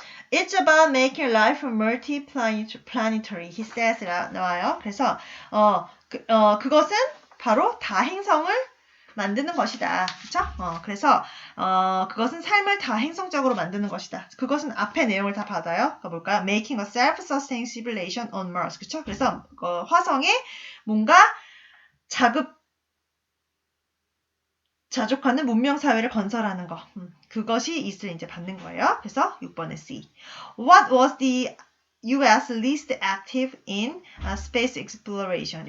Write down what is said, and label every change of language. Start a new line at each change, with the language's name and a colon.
English: It's about making life multi-planetary, he says
Korean: 나와요. 그래서, 그것은 바로 다행성을 만드는 것이다. 그쵸? 그래서 그것은 삶을 다행성적으로 만드는 것이다. 그것은 앞에 내용을 다 받아요. 가볼까요?
English: Making a self-sustaining civilization on Mars.
Korean: 그쵸? 그래서 화성에 뭔가 자족하는 문명 사회를 건설하는 거. 그것이 있을 이제 받는 거예요. 그래서 6번의 C.
English: What was the US least active in space exploration.